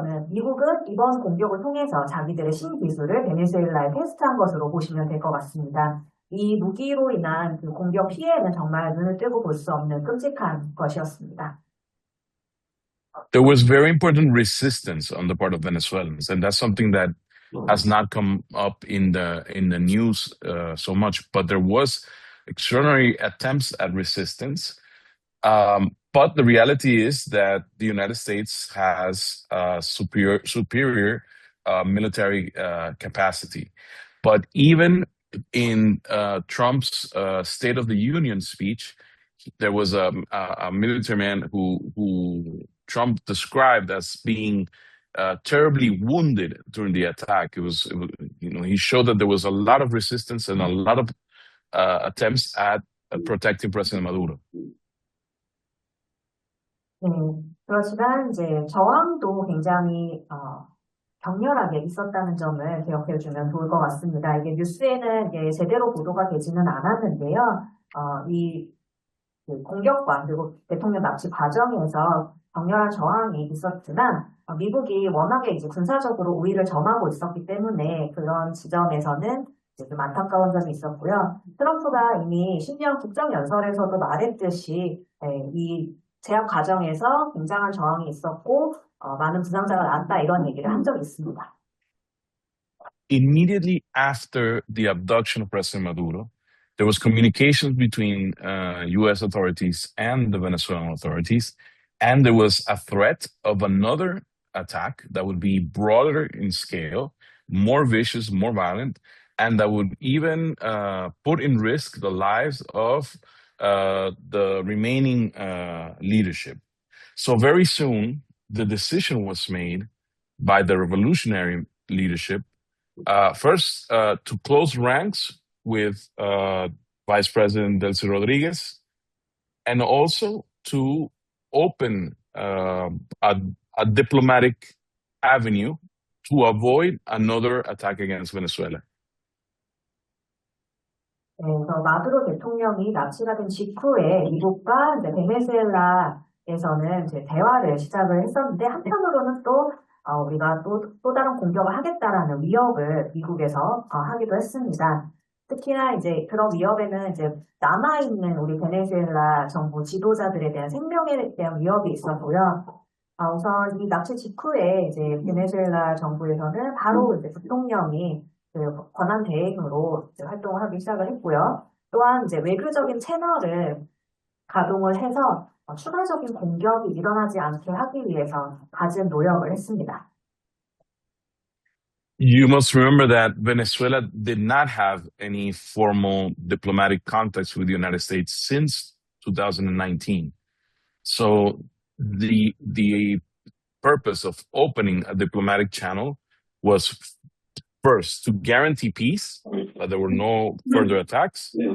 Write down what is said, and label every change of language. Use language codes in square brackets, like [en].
[ko] 미국은 이번 공격을 통해서 자기들의 신기술을 베네수엘라에 테스트한 것으로 보시면 될 것 같습니다. 이 무기로 인한 그 공격 피해는 정말 눈을 뜨고 볼 수 없는 끔찍한 것이었습니다. [en] There was very important resistance on the part of Venezuelans, and that's something that has not come up in the news so much. But there was extraordinary attempts at resistance. But the reality is that the United States has superior military capacity. But even in Trump's State of the Union speech, there was a military man who Trump described as being terribly wounded during the attack. He showed that there was a lot of resistance and a lot of attempts at protecting President Maduro. [ko] 네, 그렇지만 이제 저항도 굉장히 격렬하게 있었다는 점을 기억해 주면 좋을 것 같습니다. 이게 뉴스에는 이게 제대로 보도가 되지는 않았는데요. 그 공격과 그리고 대통령 납치 과정에서 격렬한 저항이 있었지만 미국이 워낙에 이제 군사적으로 우위를 점하고 있었기 때문에 그런 지점에서는 이제 좀 안타까운 점이 있었고요. 트럼프가 이미 신년 국정연설에서도 말했듯이 이 제압 과정에서 굉장한 저항이 있었고 많은 부상자가 나왔다 이런 얘기를 한 적이 있습니다. [en] Immediately after the abduction of President Maduro, there was communication between U.S. authorities and the Venezuelan authorities, and there was a threat of another attack that would be broader in scale, more vicious, more violent, and that would even put in risk the lives of the remaining leadership. So very soon, the decision was made by the revolutionary leadership, first to close ranks with Vice President Delcy Rodriguez, and also to open a diplomatic avenue to avoid another attack against Venezuela. [ko] 네, 그래서 마두로 대통령이 납치가 된 직후에 미국과 이제 베네수엘라에서는 이제 대화를 시작을 했었는데 한편으로는 또 우리가 또 다른 공격을 하겠다라는 위협을 미국에서 하기도 했습니다. 특히나 이제 그런 위협에는 이제 남아있는 우리 베네수엘라 정부 지도자들에 대한 생명에 대한 위협이 있었고요. 우선 이 납치 직후에 이제 베네수엘라 정부에서는 바로 이제 대통령이 그 권한 대행으로 이제 활동을 하기 시작을 했고요. 또한 이제 외교적인 채널을 가동을 해서 추가적인 공격이 일어나지 않게 하기 위해서 갖은 노력을 했습니다. [en] You must remember that Venezuela did not have any formal diplomatic contacts with the United States since 2019. So the purpose of opening a diplomatic channel was first to guarantee peace, that there were no further attacks.